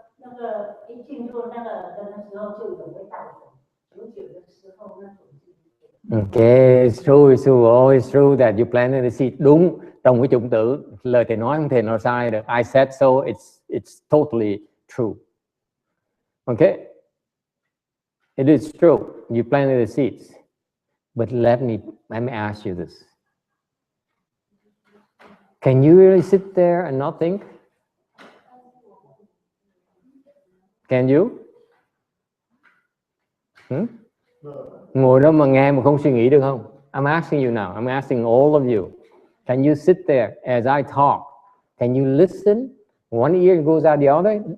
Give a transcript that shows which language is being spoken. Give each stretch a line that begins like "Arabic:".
Chinese: 那个一进入那个的时候就有味道的，久的时候那种。
English: Okay, it's true, always true that you planted the seed.
Vietnamese: Đúng, trong cái chủng tử, lời thầy nói không thể nào sai được.
English: I said so, it's totally true. Okay, it is true. You planted the seeds, but let me ask you this: can you really sit there and not think? Can you?
Vietnamese: Ngồi đó mà nghe mà không suy nghĩ được không?
English: I'm asking you now. I'm asking all of you. Can you sit there as I talk? Can you listen? One ear goes out the other.